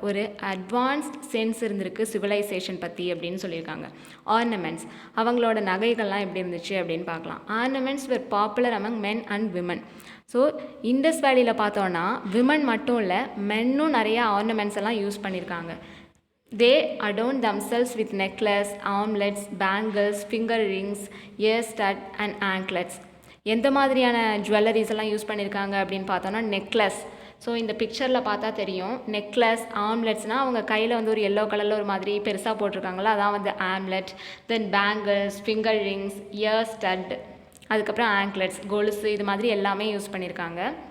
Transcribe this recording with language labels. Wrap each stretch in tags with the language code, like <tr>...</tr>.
<ta>ஒரு advanced sense இருந்திருக்கு civilisation பற்றி அப்படின்னு சொல்லியிருக்காங்க. ஆர்னமெண்ட்ஸ், அவங்களோட நகைகள்லாம் எப்படி இருந்துச்சு அப்படின்னு பார்க்கலாம்.</ta> <en>Ornaments were popular among men and women.</en> <ta>So Indies வேலியில் பார்த்தோன்னா விமன் மட்டும் இல்லை, மென்னும் நிறையா ஆர்னமெண்ட்ஸ் எல்லாம் யூஸ் பண்ணியிருக்காங்க.</ta> <en>They adorn themselves with necklace, armlets, bangles, finger rings, ear stud and anklets.</en> <ta>எந்த மாதிரியான ஜுவல்லரிஸ் எல்லாம் யூஸ் பண்ணியிருக்காங்க அப்படின்னு பார்த்தோன்னா நெக்லஸ். ஸோ இந்த பிக்சரில் பார்த்தா தெரியும், நெக்லஸ், ஆம்லெட்ஸ்னால் அவங்க கையில் வந்து ஒரு எல்லோ கலரில் ஒரு மாதிரி பெருசாக போட்டிருக்காங்களா, அதான் வந்து ஆம்லெட். தென் bangles, finger rings, year stud, அதுக்கப்புறம் ஆங்க்லெட்ஸ், கொலுசு, இது மாதிரி எல்லாமே யூஸ் பண்ணியிருக்காங்க.</ta>